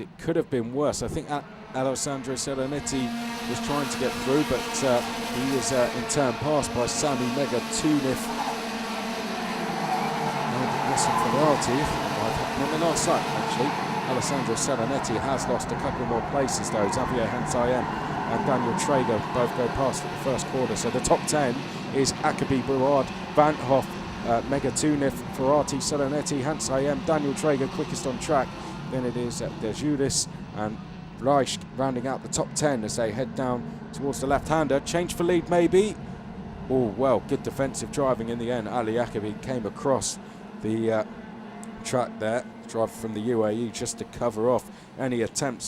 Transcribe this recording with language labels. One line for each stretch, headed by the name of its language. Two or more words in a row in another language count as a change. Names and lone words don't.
English: It could have been worse. I think Alessandro Salonetti was trying to get through, but he was in turn passed by Sami Megatunif and Yassin Ferrati. On the last lap, actually, Alessandro Salonetti has lost a couple more places though. Xavier Hansayem and Daniel Traeger both go past at the 1st quarter. So the top 10 is Akabi, Buard, Vanthoff, Megatunif, Ferrati, Salonetti, Hansayem, Daniel Traeger quickest on track. Then it is Dejudis and Reich rounding out the top 10 as they head down towards the left-hander. Change for lead maybe. Oh well, good defensive driving in the end. Ali Akabi came across the track there, driver from the UAE, just to cover off any attempts.